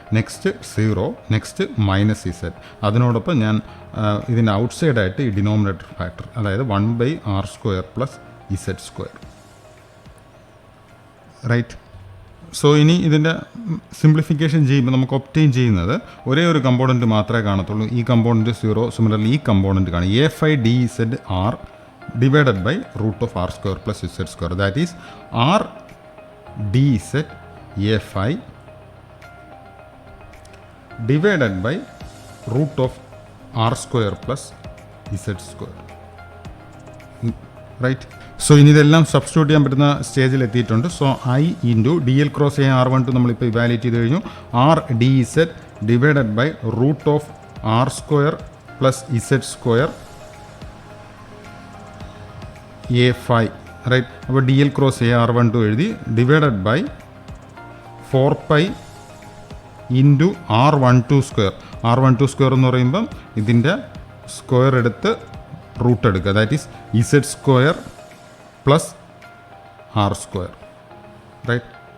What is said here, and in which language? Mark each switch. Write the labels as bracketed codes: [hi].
[ml] Next 0, next -Z. അതിനോടൊപ്പം ഞാൻ ഇതിൻ്റെ ഔട്ട്സൈഡായിട്ട് ഈ ഡിനോമിനേറ്റർ ഫാക്ടർ, അതായത് 1/R² + Z² റൈറ്റ്. സോ ഇനി ഇതിൻ്റെ സിംപ്ലിഫിക്കേഷൻ ചെയ്യുമ്പോൾ നമുക്ക് ഒബ്റ്റെയിൻ ചെയ്യുന്നത് ഒരേ ഒരു കമ്പോണൻറ്റ് മാത്രമേ കാണത്തുള്ളൂ. ഈ കമ്പോണൻറ്റ് 0, സിമിലർലി ഈ കമ്പോണൻറ്റ് കാണും A5 DZ R divided by √R² + Z². [en] That is R DZ A5 divided by √R² + Z². Right. [ml] So ഇനി ഇതെല്ലാം സബ്സ്റ്റിറ്റ്യൂട്ട് ചെയ്യാൻ പറ്റുന്ന സ്റ്റേജിൽ എത്തിയിട്ടുണ്ട്. So I × DL cross AR12 നമ്മളിപ്പോൾ ഇവാലുവേറ്റ് ചെയ്ത് കഴിഞ്ഞു. [en] R DZ divided by √R² + Z² A5 right. [ml] അപ്പോൾ DL ക്രോസ് AR12 എഴുതി ഡിവൈഡഡ് ബൈ 4π × R12². R12² എന്ന് പറയുമ്പം ഇതിൻ്റെ സ്ക്വയർ എടുത്ത് റൂട്ട് എടുക്കുക. [en] That is Z² + R² right.